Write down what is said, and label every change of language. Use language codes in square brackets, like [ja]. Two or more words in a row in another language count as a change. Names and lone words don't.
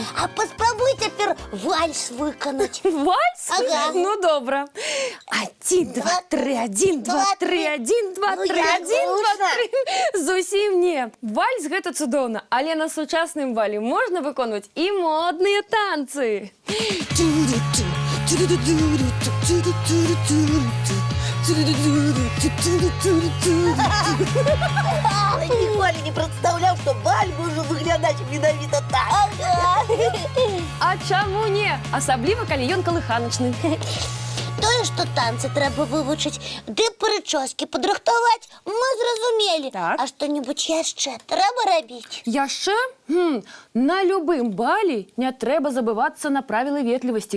[be] А паспрабуй цяпер вальс выканаць. Вальс? Ага. Ну, добра. 1, 2, 3, 1, 2, 3, 1, 2, 3, 1, 2, 3. Зусім не. Вальс гэта цудоўна, але на сучасным бале можна выконваць і модныя танцы. [uk] Але ніколи не представляв, що баль може виглядати менавіта так. [be] А чаму не? Асабліва, калі ён калыханачны. Тое, што танцы трэба вывучыць, ды прычоскі падрыхтаваць, мы зразумелі. Так. А што-небудзь яшчэ трэба рабіць? Яшчэ? На любым бале не трэба забывацца на правілы ветлівасці.